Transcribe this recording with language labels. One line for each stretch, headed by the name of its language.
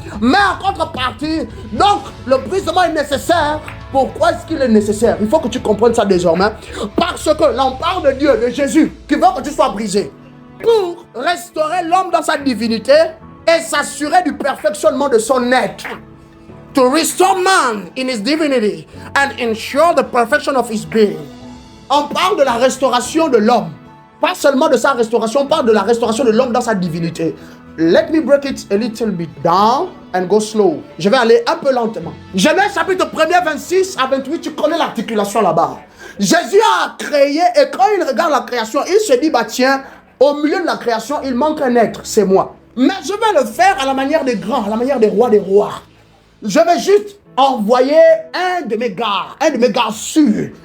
French: Mais en contrepartie, donc le brisement est nécessaire. Pourquoi est-ce qu'il est nécessaire? Il faut que tu comprennes ça désormais. Parce que là on parle de Dieu, de Jésus, qui veut que tu sois brisé. Pour restaurer l'homme dans sa divinité et s'assurer du perfectionnement de son être.
English: To restore man in his divinity and ensure the perfection of his being.
French: On parle de la restauration de l'homme. Pas seulement de sa restauration, on parle de la restauration de l'homme dans sa divinité.
English: Let me break it a little bit down and go slow.
French: Je vais aller un peu lentement. Genèse chapitre 1er, 26 à 28, tu connais l'articulation là-bas. Jésus a créé et quand il regarde la création, il se dit, bah tiens, au milieu de la création, il manque un être, c'est moi. Mais je vais le faire à la manière des grands, à la manière des rois. Je vais juste envoyer un de mes gars sûrs.